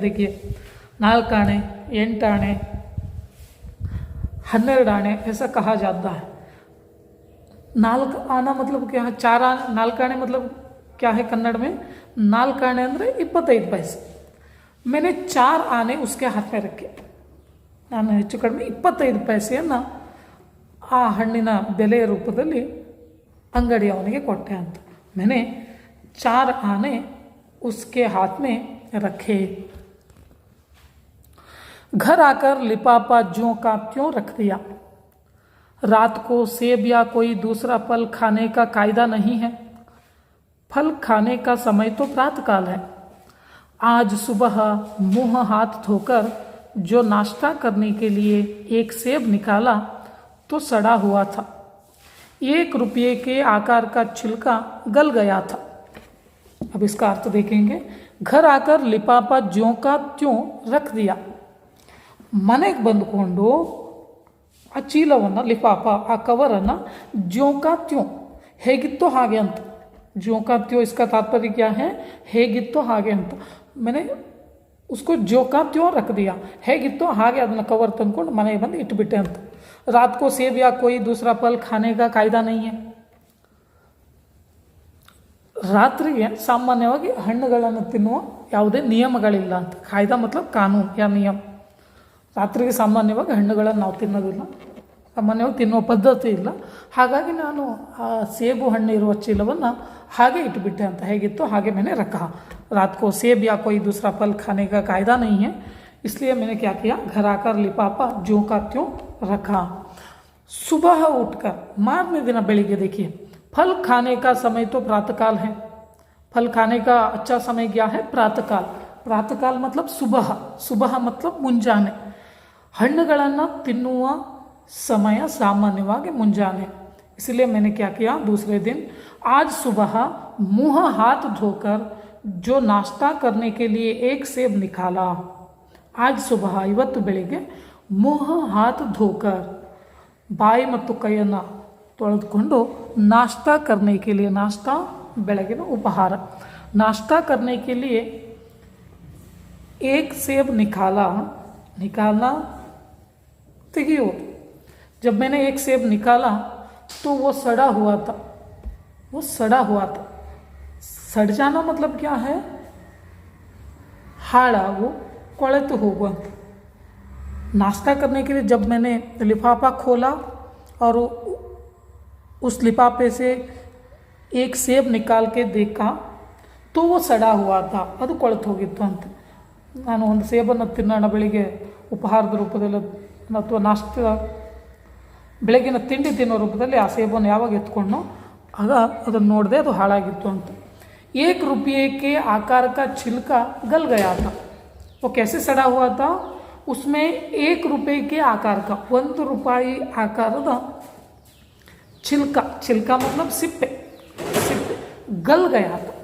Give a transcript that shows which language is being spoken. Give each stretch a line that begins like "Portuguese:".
Hindi: देखिए 4 आने, 8 आने, 12 आने ऐसा कहा जाता है। 4 आना मतलब क्या है? 4 आने मतलब क्या है कन्नड़ में? 4 आने ಅಂದರೆ 25 पैसे। मैंने 4 आने उसके हाथ में रखे।
Kannada: ನಾನು ಹೆಚ್ಚು ಕಡಿಮೆ 25 ಪೈಸೆಯನ್ನು ಆ ಹಣ್ಣಿನ ಬೆಲೆಯ ರೂಪದಲ್ಲಿ ಅಂಗಡಿಯವನಿಗೆ ಕೊಟ್ಟೆ ಅಂತ।
Hindi: मैंने 4 आने उसके हाथ में रखे। घर आकर लिफाफा ज्यों का त्यों रख दिया। रात को सेब या कोई दूसरा फल खाने का कायदा नहीं है। फल खाने का समय तो प्रातःकाल है। आज सुबह मुंह हाथ धोकर जो नाश्ता करने के लिए एक सेब निकाला तो सड़ा हुआ था। 1 रुपये के आकार का छिलका गल गया था। अब इसका अर्थ देखेंगे। घर आकर लिफाफा ज्यों का त्यों रख दिया।
Kannada: ಮನೆಗೆ ಬಂದುಕೊಂಡು ಆ ಚೀಲವನ್ನು, ಲಿಫಾಫ, ಆ ಕವರನ್ನು
Hindi: ज्यों का त्यों,
Kannada: ಹೇಗಿತ್ತೋ ಹಾಗೆ ಅಂತ।
Hindi: ज्यों का त्यों इसका तात्पर्य क्या है?
Kannada: ಹೇಗಿತ್ತೋ ಹಾಗೆ ಅಂತ।
Hindi: मैंने उसको ज्यों का त्यों रख दिया,
Kannada: ಹೇಗಿತ್ತೋ ಹಾಗೆ ಅದನ್ನು ಕವರ್ ತಂದ್ಕೊಂಡು ಮನೆಗೆ ಬಂದು ಇಟ್ಬಿಟ್ಟೆ ಅಂತ।
Hindi: रात को सेब या कोई दूसरा फल खाने का कायदा नहीं है।
Kannada: ರಾತ್ರಿಗೆ ಸಾಮಾನ್ಯವಾಗಿ ಹಣ್ಣುಗಳನ್ನು ತಿನ್ನುವ ಯಾವುದೇ ನಿಯಮಗಳಿಲ್ಲ ಅಂತ।
Hindi: ಕಾಯ್ದಾ ಮತ್ಲಬ್
Kannada: ಕಾನೂನು ಯಾ ನಿಯಮ। ರಾತ್ರಿಗೆ ಸಾಮಾನ್ಯವಾಗಿ ಹಣ್ಣುಗಳನ್ನು ನಾವು ತಿನ್ನೋದಿಲ್ಲ, ಸಾಮಾನ್ಯವಾಗಿ ತಿನ್ನುವ ಪದ್ಧತಿ ಇಲ್ಲ। ಹಾಗಾಗಿ ನಾನು ಆ ಸೇಬು ಹಣ್ಣು ಇರುವ ಚೀಲವನ್ನು ಹಾಗೆ ಇಟ್ಬಿಟ್ಟೆ ಅಂತ। ಹೇಗಿತ್ತು ಹಾಗೆ
Hindi: मैंने रखा। रात को सेब या कोई दूसरा फल खाने का कायदा नहीं है, इसलिए मैंने क्या किया? घर आकर लिफाफा ज्यों का त्यों रखा। सुबह उठकर, मारने दिन बेಳಿಗ್ಗೆ देखिए, फल खाने का समय तो प्रातःकाल है। फल खाने का अच्छा समय क्या है? प्रातःकाल। प्रातःकाल मतलब सुबह, सुबह मतलब ಮುಂಜಾನೆ।
Kannada: ಹಣ್ಣುಗಳನ್ನು ತಿನ್ನುವ समय सामान्यವಾಗಿ ಮುಂಜಾನೆ।
Hindi: इसलिए मैंने क्या किया? दूसरे दिन आज सुबह मुंह हाथ धोकर जो नाश्ता करने के लिए एक सेब निकाला। आज सुबह,
Kannada: ಇವತ್ತು ಬೆಳಿಗ್ಗೆ,
Hindi: मुंह हाथ धोकर,
Kannada: ಬಾಯಿ ಮತ್ತು ಕೈಯನ್ನು ತೊಳೆದುಕೊಂಡು
Hindi: नाश्ता करने के लिए, नाश्ता
Kannada: ಬೆಳಗಿನ ಉಪಹಾರ,
Hindi: नाश्ता करने के लिए एक सेब निकालना तेगियो। जब मैंने एक सेब निकाला तो वो सड़ा हुआ था। सड़ जाना मतलब क्या है?
Kannada: हाड़ागु, ಕೊಳೆತು ಹೋಗುವಂತ।
Hindi: नाश्ता करने के लिए जब मैंने लिफाफा खोला और उस लिफाफे से एक सेब निकाल के देखा तो वो सड़ा हुआ था,
Kannada: ಅದು ಕೊಳೆತು ಹೋಗಿತ್ತು ಅಂತ। ನಾನು ಒಂದು ಸೇಬನ್ನು ತಿನ್ನೋಣ ಬೆಳಿಗ್ಗೆ ಉಪಹಾರದ ರೂಪದಲ್ಲಿ ಅಥವಾ ನಾಷ್ಟ ಬೆಳಗಿನ ತಿಂಡಿ ತಿನ್ನೋ ರೂಪದಲ್ಲಿ ಆ ಸೇಬನ್ನು ಯಾವಾಗ ಎತ್ಕೊಂಡು ಆಗ ಅದನ್ನು ನೋಡಿದೆ ಅದು ಹಾಳಾಗಿತ್ತು ಅಂತ.
Hindi: 1 रुपये के आकार का छिलका गल गया था. वो कैसे सड़ा हुआ था? उसमें 1 रुपये के आकार का
Kannada: 1 ರೂಪಾಯಿ ಆಕಾರದ
Hindi: छिलका मतलब सिप्पे गल गया था.